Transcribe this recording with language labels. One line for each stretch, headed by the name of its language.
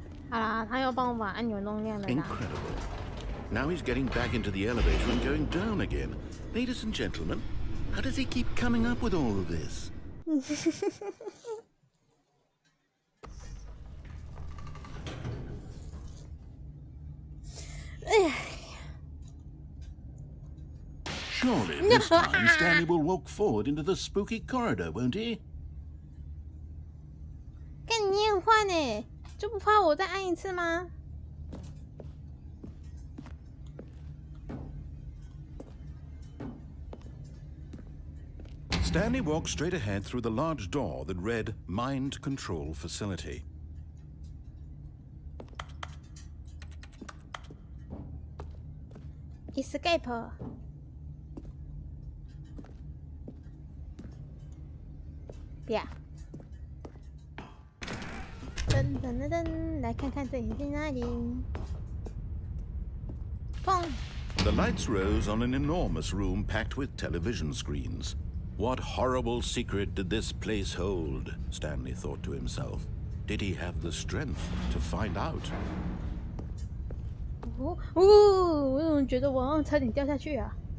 Chinese: 好啦，他又帮我把按钮弄亮了啦。
English: Incredible. Now he's getting back into the elevator and going down again. Ladies and gentlemen, how does he keep coming up with all of this? Surely this time Stanley will walk forward into the spooky corridor, won't he?
Chinese: 干你很坏呢，就不怕我再按一次吗？
English: Stanley walked straight ahead through the large door that read Mind Control Facility. Escape.
Chinese: 别。噔噔噔噔，来看看这里在哪里。砰！
English: The lights rose on an enormous room packed with television screens. What horrible secret did this place hold? Stanley thought to himself. Did he have the strength to find out?
Chinese: 我怎么觉得我好像差点掉下去啊？